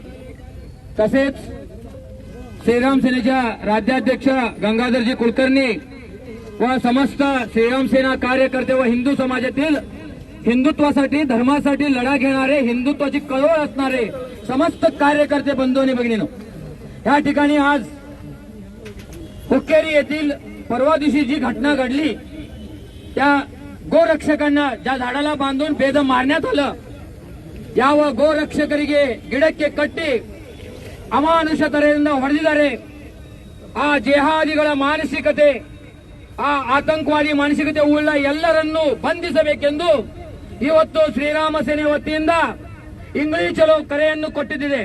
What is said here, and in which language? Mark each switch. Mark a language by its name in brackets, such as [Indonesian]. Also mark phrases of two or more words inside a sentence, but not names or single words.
[Marathi] तसेच श्रीराम सेनेच्या राज्याध्यक्ष गंगाधरजी कुलकर्णी व समस्त श्रीराम सेना कार्यकर्ते व हिंदू समाजातील हिंदुत्वासाठी धर्मासाठी लढा घेणारे हिंदुत्वाची कळवळ असणारे समस्त कार्यकर्ते बंधू आणि भगिनींनो, या ठिकाणी आज हुक्केरी येथील परवा दिवशी जी घटना घडली त्या ಗೋರಕ್ಷಕನ್ನ ज्या झाडाला बांधून बेदम मारण्यात आलं, [Kannada] ಯಾವ ಗೋರಕ್ಷಕರಿಗೆ ಗಿಡಕ್ಕೆ ಕಟ್ಟಿ ಅಮಾನುಷ ತರದಿಂದ ಹೊಡೆದಿದ್ದಾರೆ. ಆ ಜೇಹಾದಿಗಳ ಮಾನಸಿಕತೆ, ಆ ಆತಂಕವಾದಿ ಮಾನಸಿಕತೆ ಉಳ್ಳ ಎಲ್ಲರನ್ನೂ ಬಂಧಿಸಬೇಕೆಂದು ಇವತ್ತು ಶ್ರೀರಾಮ ಸೇನೆ ವತಿಯಿಂದ ಇಂಗ್ಲಿ ಚಲೋ ಕರೆಯನ್ನು ಕೊಟ್ಟಿದ್ದಿದೆ.